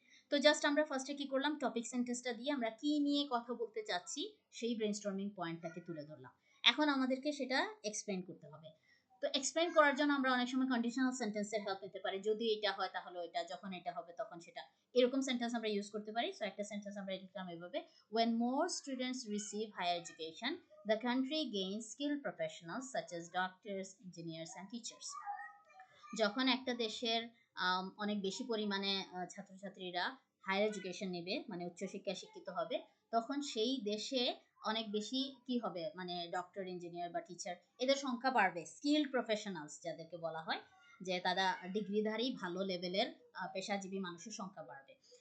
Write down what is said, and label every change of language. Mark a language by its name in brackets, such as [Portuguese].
[Bangla] তো জাস্ট আমরা ফার্স্টে কি করলাম, টপিক সেন্টেন্সটা দিয়ে আমরা কি নিয়ে কথা বলতে চাচ্ছি সেই ব্রেনস্টর্মিং পয়েন্টটাকে তুলে ধরলাম। এখন আমাদেরকে সেটা এক্সপ্লেন করতে হবে। তো এক্সপ্লেন করার জন্য আমরা অনেক সময় কন্ডিশনাল সেন্টেন্সের হেল্প নিতে পারি, যদি এটা হয় তাহলে ওইটা, যখন এটা হবে তখন সেটা, এরকম সেন্টেন্স আমরা ইউজ করতে পারি। সো একটা সেন্টেন্স আমরা লিখলাম এভাবে: [English] when more students receive higher education, the country gains skilled professionals such as doctors, engineers and teachers. [Bangla] যখন একটা দেশের অনেক বেশি পরিমাণে ছাত্রছাত্রীরা হায়ার এডুকেশন নেবে, মানে উচ্চশিক্ষায় শিক্ষিত হবে, তখন সেই দেশে অনেক বেশি কি হবে, মানে ডক্টর, ইঞ্জিনিয়ার বা টিচার, এদের সংখ্যা বাড়বে, স্কিল্ড প্রফেশনালস যাদেরকে বলা হয়, যে তারা ডিগ্রিধারী ভালো লেভেলের পেশাজীবী মানুষের সংখ্যা বাড়বে।